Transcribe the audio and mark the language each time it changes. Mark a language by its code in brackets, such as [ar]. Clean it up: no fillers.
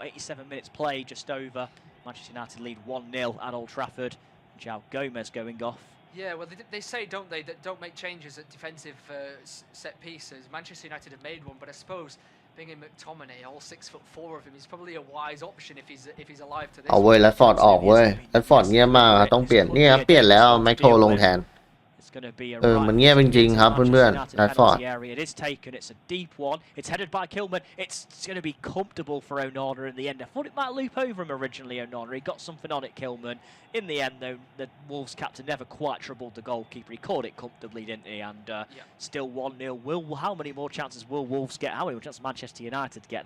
[en] 87 minutes play, just over. Manchester United lead 1-0 at Old Trafford. João Gomez going off. Yeah, well, they say, don't they, that don't make changes at defensive set pieces. Manchester United have made one, but I suppose being in McTominay, all 6'4" of him, is probably a wise option if he's alive to this. [th] เอาเว้ยแรดฟอร์ดออกเว้ยแรดฟอร์ดเงียบมากต้องเปลี่ยนเนี่ยเปลี่ยนแล้วแม็กโทลงแทนมันเงียบจริงๆครับเพื่อนๆแรดฟอร์ด [en] It is taken. It's a deep one. It's headed by Kilman. It's going to be comfortable for Onana in the end. I thought it might loop over him originally, Onana. He got something on it, Kilman. In the end, though, the Wolves captain never quite troubled the goalkeeper. He caught it comfortably, didn't he? And still 1-0. How many more chances will Wolves get? How many more chances Manchester United get?